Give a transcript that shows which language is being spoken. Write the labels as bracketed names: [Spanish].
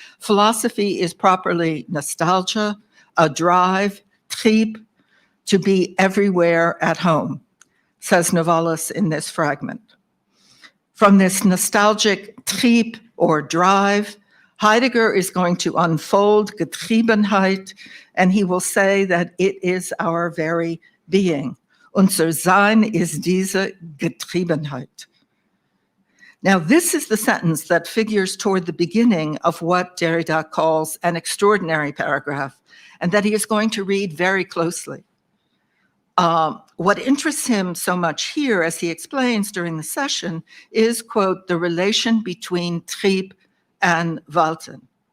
[English] Philosophy is properly nostalgia, a drive, trieb, to be everywhere at home, says Novalis in this fragment. From this nostalgic trieb or drive, Heidegger is going to unfold Getriebenheit, and he will say that it is our very being. [German] Unser Sein ist diese Getriebenheit. [English] Now, this is the sentence that figures toward the beginning of what Derrida calls an extraordinary paragraph, and that he is going to read very closely. What interests him so much here, as he explains during the session, is, quote, the relation between trieb and Walton.